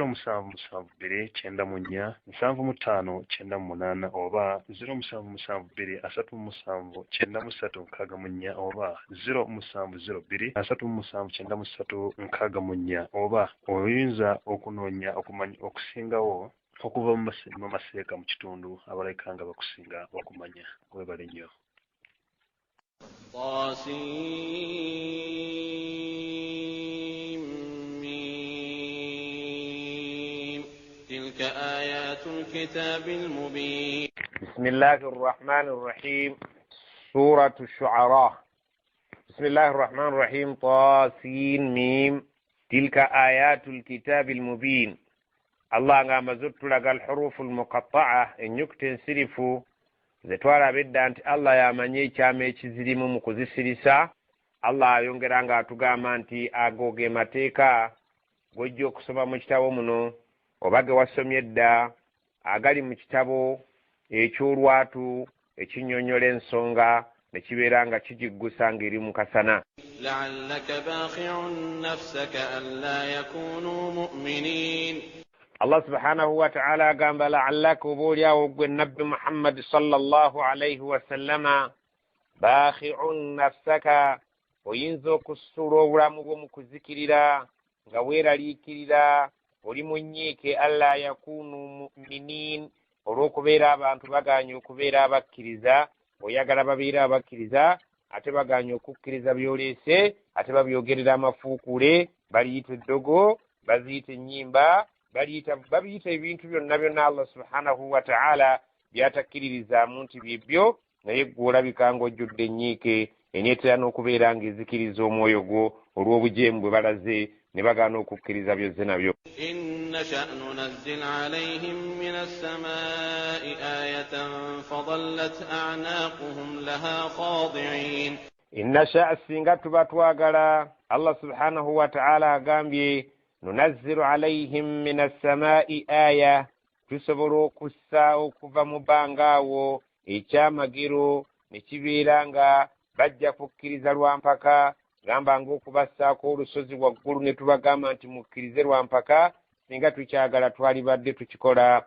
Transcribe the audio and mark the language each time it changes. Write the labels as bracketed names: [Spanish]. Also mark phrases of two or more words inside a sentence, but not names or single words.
[Ganda] 0772947598 oba 0772379364 oba 0702379364 oba oyinza okunoonya okumanya okusingawo okuva mu maseeka mu kitundu abaleka nga bakusinga okumanya. Webale nnyo. [Arabic] تلك آيات الكتاب المبين. بسم الله الرحمن الرحيم. سورة الشعراء. بسم الله الرحمن الرحيم. طاسين ميم. تلك آيات الكتاب المبين. [Ganda] الله ngamba zotulaga [Arabic] الحروف المقطعة [Ganda] enyukuta ensirifu zetwala bedda nti Allah yamanye ekyama ekizirimu mu kuzisirisa. Allah ayongera nga atugamba nti agoge mateeka gojja okusoma mu kitabo muno oba ge wasomye edda agali mu kitabo eky'olwatu ekinyonyola ensonga ne kibeera nga kigiggusa ng'eri mu kasana. [Arabic] لعلك باخع نفسك ألا يكونوا مؤمنين. [Ganda] Allah [Arabic] سبحانه وتعالى [Ganda] agamba la'allaka oboolyawo gwe nabbi Muhammad [Arabic] صلى الله عليه وسلم باخع نفسك [Ganda] oyinza okusula obulamu bwo mu kuzikirira nga weeraliikirira oli mu nnyiike [Arabic] ألا يكونوا مؤمنين [Ganda] olw'okubeera abantu baganye okubeera abakkiriza oyagala babeere abakkiriza ate baganye okukkiriza byoleese ate babyogerera amafuukule baliyita eddogo baziyita ennyimba babiyita ebintu byonna byonna Allah [Arabic] سبحانه وتعالى [Ganda] byatakkiririzaamu nti byebyo naye ggwe olabika ng'ojjudde ennyiike eneetera n'okubeera ng'ezikiriza omwoyo gwo olw'obujeemu bwe balaze ne bagaana okukkiriza byozze nabyo. [Arabic] إن شأن ننزل عليهم من السماء آية فظلت أعناقهم لها خاضعين. إن شاء [Ganda] singa tuba twagala Allah [Arabic] سبحانه وتعالى [Ganda] agambye [Arabic] ننزل عليهم من السماء آية [Ganda] tusobola okussa okuva mu bbangaawo ekyamagero ne kibeera nga bajja kukkiriza lwampaka gamba ng'okubassaako olusozi waggulu ne tubagamba nti mukkirize lwampaka singa tukyagala twalibadde tukikola.